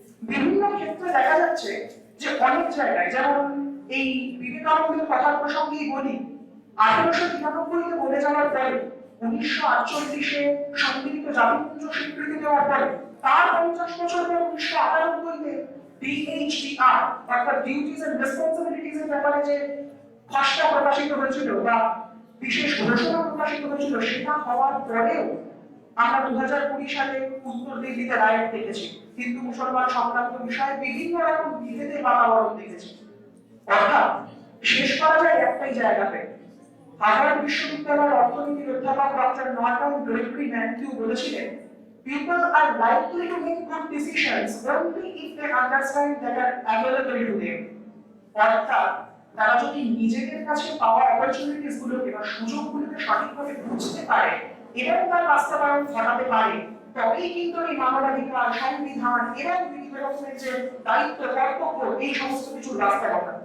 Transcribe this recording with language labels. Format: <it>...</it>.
<bn>বিভিন্ন ক্ষেত্রে দেখা যাচ্ছে যে অনেক জায়গায়, যেমন এই বিবেকানন্দের কথা প্রসঙ্গেই বলি, 1893-তে বলে যাওয়ার পরে 1948-এ সম্মিলিত জাতিপুঞ্জ স্বীকৃতি দেওয়ার পরে তার 50 বছর পর 1998-তে DHDR অর্থাৎ</bn> <en>duties and responsibilities</en> <bn>এর ব্যাপারে যে খসড়া প্রকাশিত হয়েছিল বা বিশেষ ঘোষণা প্রকাশিত হয়েছিল, সেটা হওয়ার পরেও আমরা 2020 সালে উত্তর দিল্লিতে রায়েট দেখেছি, হিন্দু মুসলমান সংক্রান্ত বিষয়ে বিভিন্ন রকম বিভেদের বাতাবরণ দেখেছি। অর্থাৎ শেষ করা যায় একটাই জায়গাতে। হার্ভার্ড বিশ্ববিদ্যালয়ের অর্থনীতির অধ্যাপক ডক্টর নর্টন গ্রেগরি ম্যাথিউ বলেছিলেন,</bn> <en>people are likely to make good decisions only if they understand that are available to them.</en> <bn>অর্থাৎ তারা যদি নিজেদের কাছে পাওয়া অপরচুনিটিস গুলোকে বা সুযোগগুলোকে সঠিকভাবে বুঝতে পারে এবং তার বাস্তবায়ন ঘটাতে পারে, তবেই কিন্তু এই মানবাধিকার, সংবিধান এবং বিভিন্ন রকমের যে দায়িত্ব, কর্তব্য, এই সমস্ত কিছুর বাস্তবতা।</bn>